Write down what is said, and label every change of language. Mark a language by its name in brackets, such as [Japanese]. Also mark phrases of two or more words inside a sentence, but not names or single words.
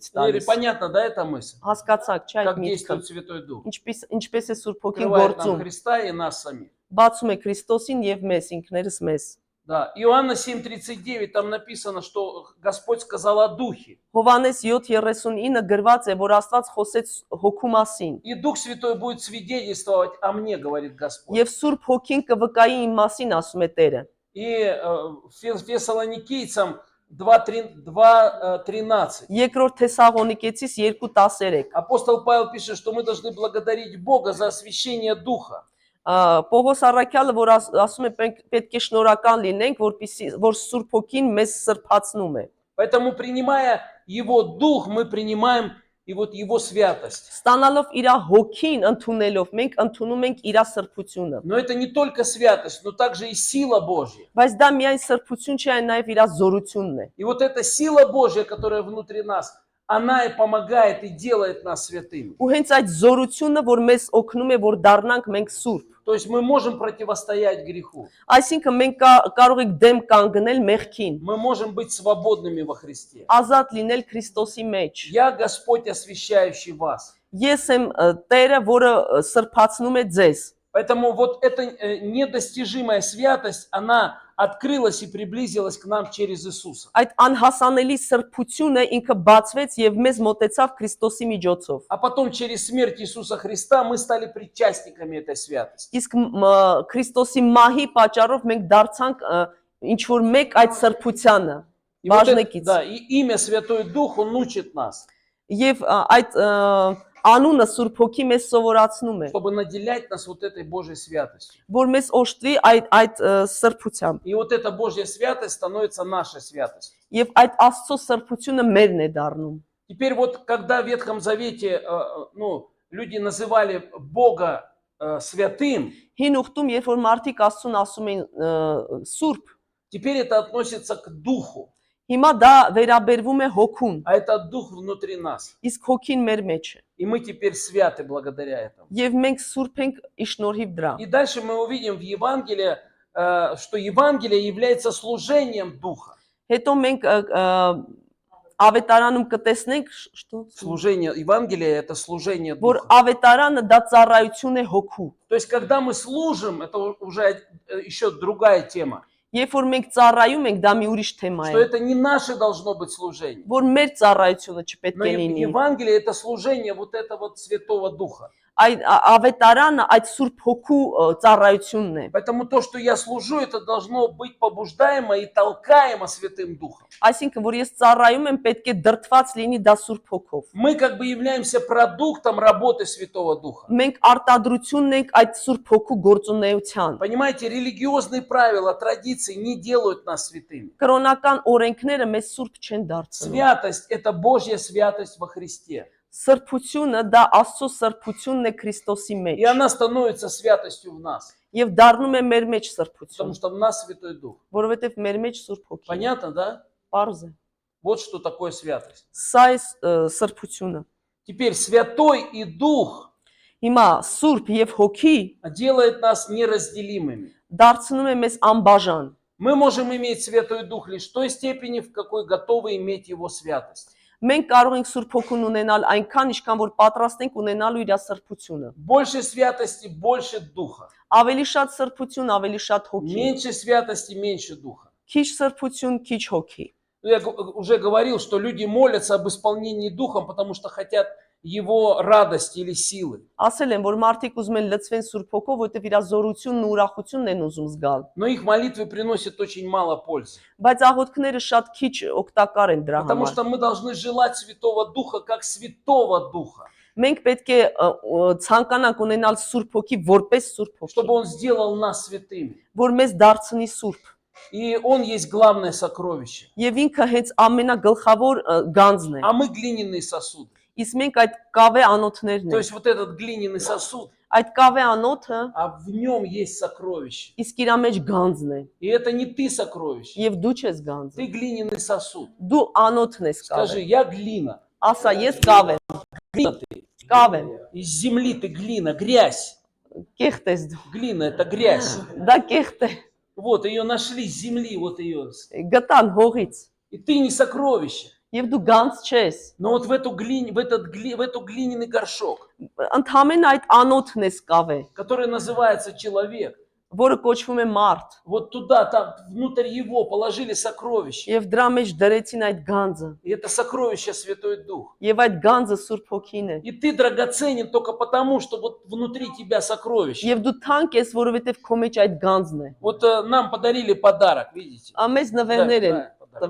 [Russian] Или [Armenian] տալիս։ [Russian] понятно, да, эта мысль? [Armenian] Հասկացաք, չէ՞ այդ [Russian] Как [Armenian] միտքը։ [Russian] действует Святой Дух. [Armenian] Ինչպես է Սուրբ Հոգին [Russian] Открывает нам [Armenian] գործում։ [Russian] Христа и нас самих. [Armenian] Բացում է Քրիստոսին եւ մեզ, ինքներս մեզ։ [Russian] Да, Иоанна 7:39, там написано, что Господь сказал о Духе. [Armenian] Հովանես 7:39 գրված է, որ Աստված խոսեց Հոգու մասին։ [Russian] И Дух Святой будет свидетельствовать о мне, говорит Господь. [Armenian] Եվ Սուրբ Հոգին կվկայի իմ մասին, ասում է Տերը։ [Russian] И Фессалоникийцам 2:13. [Armenian] Երկրորդ Թեսաղոնիկեցիս 2:13։ [Russian] Апостол Павел пишет, что мы должны благодарить Бога за освящение Духа. [Armenian] Պողոս Առաքյալը որ ասում է պետք է շնորհակալ լինենք, որ Սուրբ Հոգին մեզ սրբացնում է։ [Russian] Поэтому, принимая Его Дух, мы принимаем и вот Его святость. [Armenian] Ստանալով իր հոգին ընդունելով մենք ընդունում ենք իր սրբությունը։ [Russian] Но это не только святость, но также и сила Божья. [Armenian] Բայց դա միայն սրբություն չէ, այլ նաև իր զորությունն է։ [Russian] И вот эта сила Божья, которая внутри нас, она и помогает и делает нас святыми. [Armenian] Ու հենց այդ զորությունը, որ մեզ օգնում է, որ դառնանք մենք սուրբ։ [Russian] То есть мы можем противостоять греху. [Armenian] Այսինքն մենք կարող ենք դեմ կանգնել մեղքին, [Russian] Мы можем быть свободными во Христе. [Armenian] ազատ լինել Քրիստոսի մեջ։ [Russian] Я Господь, освящающий вас. [Armenian] Ես եմ Տերը, որը սրբացնում է ձեզ։ [Russian] Поэтому вот эта недостижимая святость, она открылась и приблизилась к нам через Иисуса. [Armenian] Այդ անհասանելի սրբությունը ինքը բացվեց եւ մեզ մոտեցավ Քրիստոսի միջոցով։ [Russian] А потом через смерть Иисуса Христа мы стали причастниками этой святости. [Armenian] Իսկ Քրիստոսի մահի պատճառով մենք դարձանք ինչ որ մեկ այդ սրբությանը, [Russian] И вот [Armenian] բաժնեկից։ [Russian] да, и имя Святой Дух, Он учит нас, [Armenian] Եվ այդ անունը Սուրբ Հոգի մեզ սովորացնում է, [Russian] чтобы наделять нас вот этой Божьей святостью. [Armenian] որ մեզ օժտվի այդ սրբությամբ։ [Russian] И вот эта Божья святость становится нашей святостью. [Armenian] Եվ այդ Աստծո սրբությունը մերն է դառնում։ [Russian] Теперь вот, когда в Ветхом Завете люди называли Бога святым, [Armenian] Հին ուխտում, երբ որ մարդիկ Աստծուն ասում են սուրբ, [Russian] теперь это относится к Духу, [Armenian] հիմա դա վերաբերվում է հոգուն, [Russian] а это Дух внутри нас. [Armenian] իսկ հոգին մեր մեջ է։ [Russian] И мы теперь святы благодаря этому. [Armenian] Եվ մենք սուրբ ենք ի շնորհիվ դրա։ [Russian] И дальше мы увидим в Евангелии, что Евангелие является служением Духа. [Armenian] Հետո մենք ավետարանում կտեսնենք, [Russian] что Служение Евангелия – это служение [Armenian] որ [Russian] Духа. [Armenian] ավետարանը դա ծառայություն է հոգու։ [Russian] То есть, когда мы служим, это уже еще другая тема. [Armenian] Երբ որ մենք ծառայում ենք, դա մի ուրիշ թեմա [Russian] что [Armenian] է, [Russian] это не наше должно быть служение. [Armenian] որ մեր ծառայությունը չպետք [Russian] Но [Armenian] է լինի։ [Russian] Евангелие это служение вот этого Святого Духа. [Armenian] Այդ ավետարանը այդ Սուրբ Հոգու ծառայությունն է։ [Russian] Поэтому то, что я служу, это должно быть побуждаемо и толкаемо Святым Духом. [Armenian] Այսինքն, որ ես ծառայում եմ, պետք է դրդված լինի դա Սուրբ Հոգով։ [Russian] Мы как бы являемся продуктом работы Святого Духа. [Armenian] Մենք արտադրությունն ենք այդ Սուրբ Հոգու գործունեության։ [Russian] Понимаете, религиозные правила, традиции не делают нас святыми. [Armenian] Կրոնական օրենքները մեզ Սուրբ չեն դարձնում։ [Russian] Святость – это Божья святость во Христе. [Armenian] Սրբությունը դա Աստծո սրբությունն է Քրիստոսի մեջ։ [Russian] И она становится святостью в нас, [Armenian] Եվ դառնում է մեր մեջ [Russian] потому [Armenian] սրբություն, [Russian] что в нас Святой Дух. [Armenian] որովհետև մեր մեջ Սուրբ Հոգի։ [Russian] Понятно, да? [Armenian] Պարզ է։ [Russian] Вот что такое святость. [Armenian] Սա է սրբությունը։ [Russian] Теперь Святой и Дух [Armenian] Հիմա Սուրբ եւ Հոգի [Russian] делает нас неразделимыми. [Armenian] դարձնում է մեզ անբաժան։ [Russian] Мы можем иметь Святой Дух лишь в той степени, в какой готовы иметь Его святость. [Armenian] Մենք կարող ենք Սուրբ Հոգուն ունենալ այնքան, ինչքան որ պատրաստ ենք ունենալու իր սրբությունը։ [Russian] Больше святости, больше Духа. [Armenian] Ավելի շատ սրբություն, ավելի շատ հոգի։ [Russian] Меньше святости, меньше Духа. [Armenian] Քիչ српություն, քիչ հոգի։ [Russian] Я уже говорил, что люди молятся об исполнении Духом, потому что хотят Его радости или силы. [Armenian] Ասել են, որ մարդիկ ուզում են լցվեն Սուրբ Հոգով, որովհետև իր զորությունն ու ուրախությունն են ուզում զգալ։ [Russian] Но их молитвы приносят очень мало пользы. [Armenian] Բայց աղոթքները շատ քիչ օգտակար են դրա [Russian] Потому [Armenian] համար։ [Russian] что мы должны желать Святого Духа как Святого Духа, [Armenian] Մենք պետք է ցանկանանք ունենալ Սուրբ Հոգի որպես Սուրբ [Russian] чтобы [Armenian] Հոգի, [Russian] Он сделал нас святыми. [Armenian] որ մեզ դարձնի Սուրբ։ [Russian] И Он есть главное сокровище. [Armenian] Եվ ինքը հենց ամենագլխավոր գանձն է։ [Russian] А мы глиняные сосуды. [Armenian] Իսկ մենք այդ կավե անոթներն [Russian] То [Armenian] ենք։ [Russian] есть вот этот глиняный сосуд, [Armenian] Այդ կավե անոթը [Russian] а в нем есть сокровище. [Armenian] իսկ իր մեջ գանձն է։ [Russian] И это не ты сокровище, [Armenian] Եվ դու չես գանձը։ [Russian] ты глиняный сосуд. [Armenian] Դու անոթն ես [Russian] Скажи, [Armenian] կավե։ [Russian] я глина. [Armenian] Ասա, ես կավ եմ, [Russian] Глина ты. [Armenian] կավ եմ։ [Russian] Из земли ты глина, грязь. [Armenian] Կեղտ ես դու։ [Russian] Глина это грязь. [Armenian] Դա կեղտ է։ [Russian] Вот ее нашли с земли, вот ее. [Armenian] Գտան հողից։ [Russian] И ты не сокровище. [Armenian] Եվ дու գանձ չես։ [Russian] Но вот в эту глиняный горшок, [Armenian] Ընդհանրեն այդ անոթն ես կավե, [Russian] который называется человек, [Armenian] որը կոչվում է մարդ։ [Russian] вот туда, там, внутрь его положили сокровище. [Armenian] Եվ դրա մեջ դրեցին այդ գանձը։ [Russian] И это сокровище Святой Дух. [Armenian] Եվ այդ գանձը Սուրբ Հոգին է։ [Russian] И ты драгоценен только потому, что вот внутри тебя сокровище. [Armenian] Եվ դու թանկ ես, որովհետև քո մեջ այդ գանձն է։ [Russian] Вот нам подарили подарок, видите? [Armenian] Ամեզ նվերներ են [Russian] подарок.